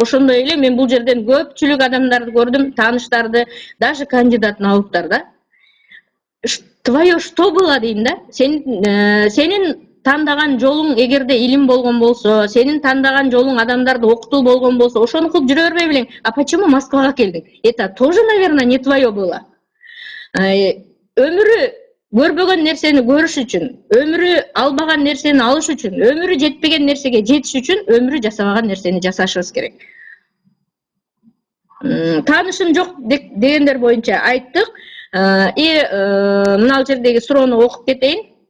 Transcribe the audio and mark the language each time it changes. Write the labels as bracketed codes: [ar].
[ky] Ошондой эле мен бул жерден көпчүлүк адамдарды көрдүм, тааныштарды, даже кандидат науктар да. [ru] Твое что было [ky] дейм да? Сенин тандаган жолуң эгерде илим болгон болсо, сенин тандаган жолуң адамдарды окутуу болгон болсо, ошону кылып жүрө бербей белең. [ru] А почему [ky] Москвага келдиң? [ru] Это тоже, наверное, не твое было. [ky] Өмүрү көрбөгөн нерсени көрүш үчүн, өмүрү албаган нерсени алыш үчүн, өмүрү жетпеген нерсеге жетиш үчүн өмүрү жасабаган нерсени жасашыбыз керек. Таанышым жок дегендер боюнча айттык. Мына жердеги суроону окуп кетейин.